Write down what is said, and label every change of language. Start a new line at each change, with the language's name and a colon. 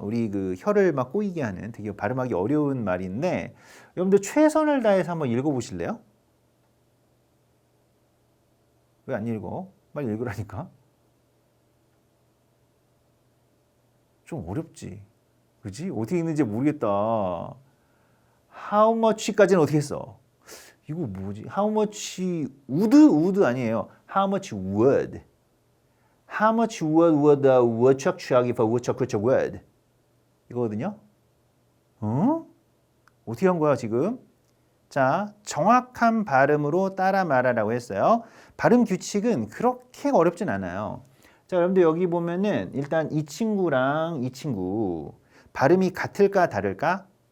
Korean: 우리 그 혀를 막 꼬이게 하는 되게 발음하기 어려운 말인데 여러분들 최선을 다해서 한번 읽어보실래요? 왜 안 읽어? 빨리 읽으라니까. 좀 어렵지. 그지? 어떻게 읽는지 모르겠다.
English: How much
Korean: 까지는 어떻게 했어? 이거 뭐지?
English: How much would
Korean: 아니에요.
English: How much would. How much would the woodchuck chuck if a woodchuck could chuck wood?
Korean: 이거거든요. 어떻게 한 거야 지금? 자, 정확한 발음으로 따라 말하라고 했어요. 발음 규칙은 그렇게 어렵진 않아요. 자, 여러분들 여기 보면은 일단 이 친구랑 이 친구 발음이 같을까 다를까?